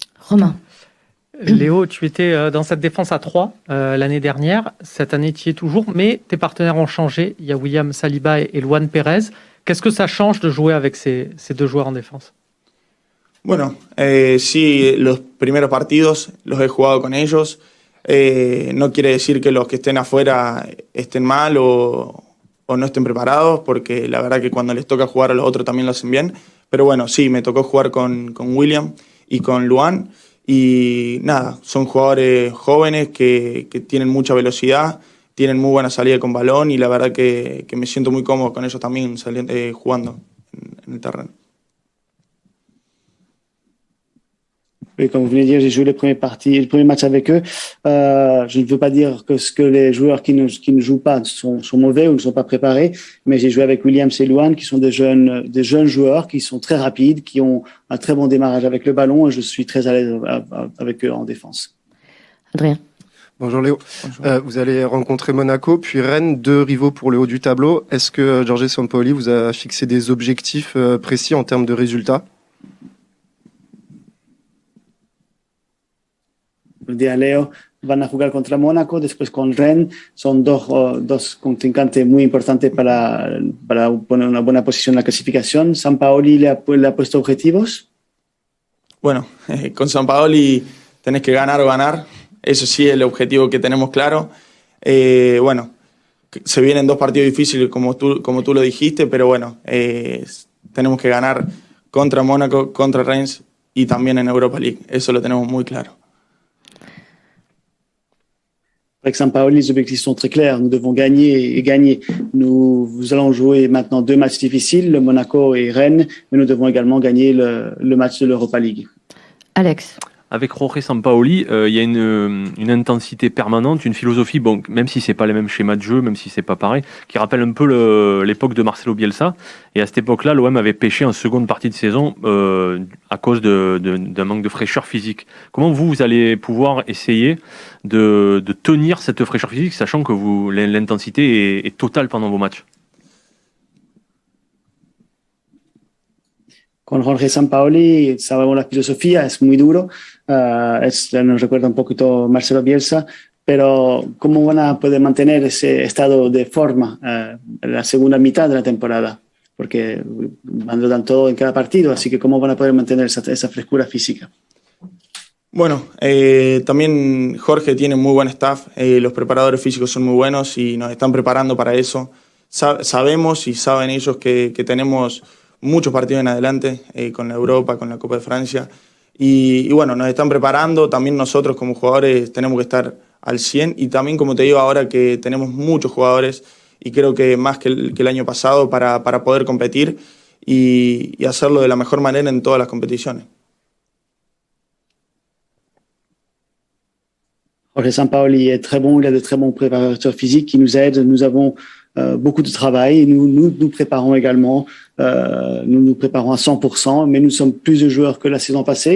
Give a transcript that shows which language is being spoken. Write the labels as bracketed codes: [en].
[fr] Romain? Léo, tu étais dans cette défense à 3 l'année dernière. Cette année, tu y es toujours, mais tes partenaires ont changé. Il y a William Saliba et Luan Pérez. Qu'est-ce que ça change de jouer avec ces 2 joueurs en défense? [es] Bueno, sí, los primeros partidos los he jugado con ellos. No quiere decir que los que estén afuera estén mal o no estén preparados, porque la verdad que cuando les toca jugar a los otros también lo hacen bien. Pero bueno, sí, me tocó jugar con William y con Luan. Y nada, son jugadores jóvenes que tienen mucha velocidad, tienen muy buena salida con balón y la verdad que me siento muy cómodo con ellos también jugando en el terreno. [fr] Oui, comme vous venez de dire, j'ai joué le premier match avec eux. Je ne veux pas dire que les joueurs qui ne jouent pas sont mauvais ou ne sont pas préparés, mais j'ai joué avec Williams et Luan, qui sont des jeunes joueurs, qui sont très rapides, qui ont un très bon démarrage avec le ballon, et je suis très à l'aise avec eux en défense. Adrien? Bonjour Léo. Vous allez rencontrer Monaco, puis Rennes, 2 rivaux pour le haut du tableau. Est-ce que Jorge Sampaoli vous a fixé des objectifs précis en termes de résultats? [es] El día Leo van a jugar contra Mónaco, después con Rennes. Son dos contrincantes muy importantes para poner una buena posición en la clasificación. ¿Sampaoli le ha puesto objetivos? Bueno, con Sampaoli tenés que ganar o ganar. Eso sí es el objetivo que tenemos claro. Bueno, se vienen 2 partidos difíciles como tú lo dijiste, pero bueno, tenemos que ganar contra Mónaco, contra Rennes y también en Europa League. Eso lo tenemos muy claro. [fr] Avec Sampaoli, les objectifs sont très clairs. Nous devons gagner et gagner. Nous allons jouer maintenant 2 matchs difficiles, le Monaco et Rennes, mais nous devons également gagner le match de l'Europa League. Alex? Avec Jorge Sampaoli, il y a une intensité permanente, une philosophie, bon, même si c'est pas les mêmes schémas de jeu, même si c'est pas pareil, qui rappelle un peu l'époque de Marcelo Bielsa. Et à cette époque-là, l'OM avait pêché en seconde partie de saison à cause d'un manque de fraîcheur physique. Comment vous allez pouvoir essayer de tenir cette fraîcheur physique, sachant que l'intensité est totale pendant vos matchs? [es] Con Jorge Sampaoli sabemos la filosofía, es muy duro, nos recuerda un poquito Marcelo Bielsa, pero ¿cómo van a poder mantener ese estado de forma en la segunda mitad de la temporada? Porque dan todo en cada partido, así que ¿cómo van a poder mantener esa frescura física? Bueno, también Jorge tiene muy buen staff, los preparadores físicos son muy buenos y nos están preparando para eso. sabemos y saben ellos que tenemos muchos partidos en adelante con la Europa, con la Copa de Francia. Y bueno, nos están preparando. También nosotros como jugadores tenemos que estar al 100. Y también, como te digo ahora, que tenemos muchos jugadores y creo que más que el año pasado para poder competir y hacerlo de la mejor manera en todas las competiciones. [fr] Jorge Sampaoli est très bon, il a de très bons préparateurs physiques qui nous aident. Nous avons beaucoup de travail. Nous préparons également. Nous préparons à 100%, mais nous sommes plus de joueurs que la saison passée.